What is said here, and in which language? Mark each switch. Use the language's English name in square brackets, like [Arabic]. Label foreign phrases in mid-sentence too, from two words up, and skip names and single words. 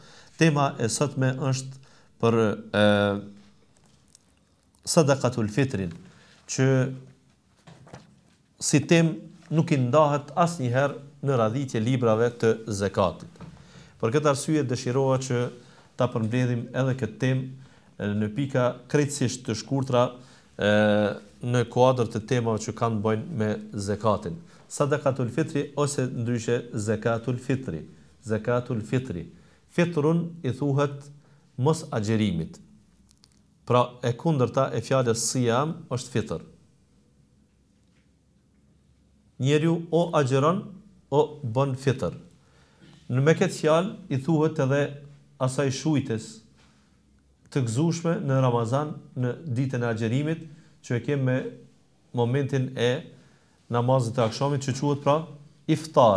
[Albanian] Tema e sotme është për sadaqatul fitrin, që si temë nuk i ndahet asnjëherë në radhitje librave të zakatit. Për këtë arsye dëshiroha që ta përmbledhim edhe këtë temë në pika krejtësisht të shkurtra në kuadër të temave që kanë të bëjnë me zakatin. Sadakatul fitri ose ndryshe zakatul fitri. Zakatul fitri. Fitrun i thuhet mos agjerimit. Pra e kundërta e fjalës siyam është fitr. Njeriu o agjeron o bën fitr. Në me këtë fjalë i thuhet edhe asaj shujtës të gëzueshme në Ramazan, në ditën e agjerimit, që e kemë me momentin e namazit të akşamit që quhet pra iftar.